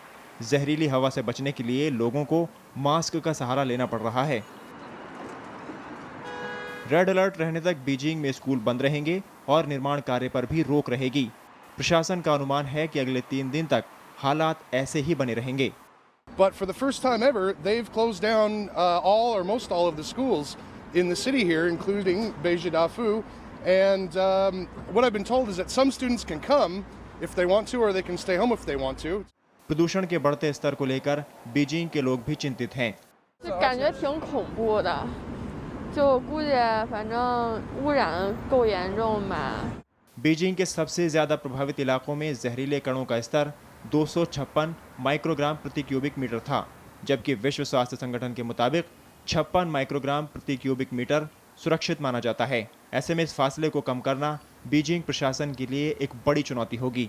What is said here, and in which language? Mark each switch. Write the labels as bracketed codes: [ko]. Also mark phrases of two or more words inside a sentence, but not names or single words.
[hi] जहरीली हवा से बचने के लिए लोगों को मास्क का सहारा लेना पड़ रहा है। [en] red alert [hi] रहने तक बीजिंग में स्कूल बंद रहेंगे और निर्माण कार्य पर भी रोक रहेगी। प्रशासन का अनुमान है कि अगले 3 दिन तक हालात ऐसे ही बने रहेंगे। [en] But for the first time ever, they've closed down all or most all of the schools in the city here, including Beijing Dafu. And what I've been told is that some students can come if they want to, or they can stay home if they want to. [hi] प्रदूषण के बढ़ते स्तर को लेकर बीजिंग के लोग भी चिंतित हैं। [zh] 感觉挺恐怖的，就估计反正污染够严重吧。 [hi] बीजिंग के सबसे ज्यादा प्रभावित इलाकों में जहरीले कणों का स्तर 256 माइक्रोग्राम प्रति [en] cubic meter [hi] था, जबकि विश्व स्वास्थ्य संगठन के मुताबिक 56 माइक्रोग्राम प्रति [en] cubic meter [hi] सुरक्षित माना जाता है। ऐसे में इस फासले को कम करना बीजिंग प्रशासन के लिए एक बड़ी चुनौती होगी।